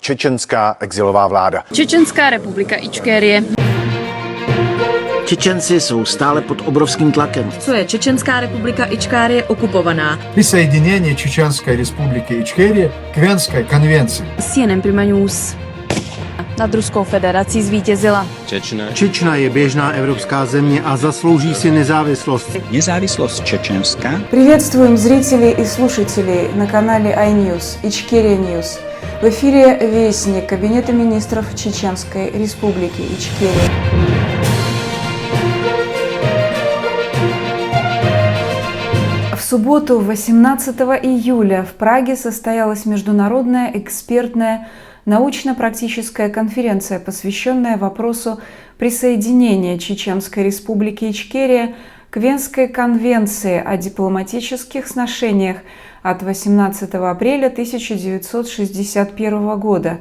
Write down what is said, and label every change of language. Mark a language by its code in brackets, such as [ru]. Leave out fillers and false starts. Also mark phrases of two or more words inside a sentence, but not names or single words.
[cs] čečenská exilová vláda. Čečenská republika Ičkérie. Čečenci jsou stále pod obrovským tlakem. Co je Čečenská republika Ičkérie okupovaná? [ru] Присоединение Чеченской республики Ичкерия к Венской конвенции. [cs] CNN Prima News. Nad Ruskou federací zvítězila. Čečna je běžná evropská země a zaslouží si nezávislost. [ru] Независимость Чеченска. Приветствуем зрителей и слушателей на канале iNews, Ичкерия News. В эфире Вестник Кабинета министров Чеченской республики Ичкерия. В субботу, 18 июля, в Праге состоялась международная экспертная научно-практическая конференция, посвященная вопросу присоединения Чеченской республики Ичкерия к Венской конвенции о дипломатических сношениях от 18 апреля 1961 года.